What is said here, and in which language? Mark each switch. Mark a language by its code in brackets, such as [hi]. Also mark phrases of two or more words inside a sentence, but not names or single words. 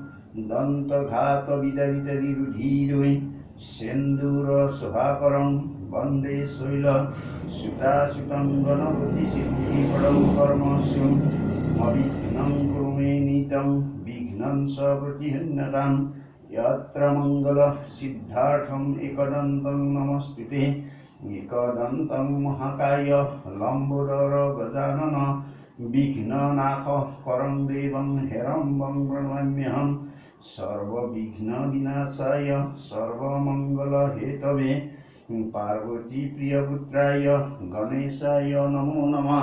[sa] দন্তঘাত বিদারিতারিরুধিরৈ সেন্দুর শোভাকরং বন্দে শৈল সুতাসুতং গণপতি সিদ্ধিপদং কর্মস্যু অবিঘ্नं কুরু মে নিত্যং বিঘ্नं স প্রতিহন্যতাম यत्र मंगल सिद्धार्थम एकदन्तं नमस्ते एकदन्तं महाकाय लंबोदर गजानन विघ्ननाथ करं देवं हेरम्बं प्रणमाम्यहं सर्वविघ्न विनाशाय सर्वमंगल हेतवे पार्वती प्रियपुत्राय गणेशाय नमो नमः।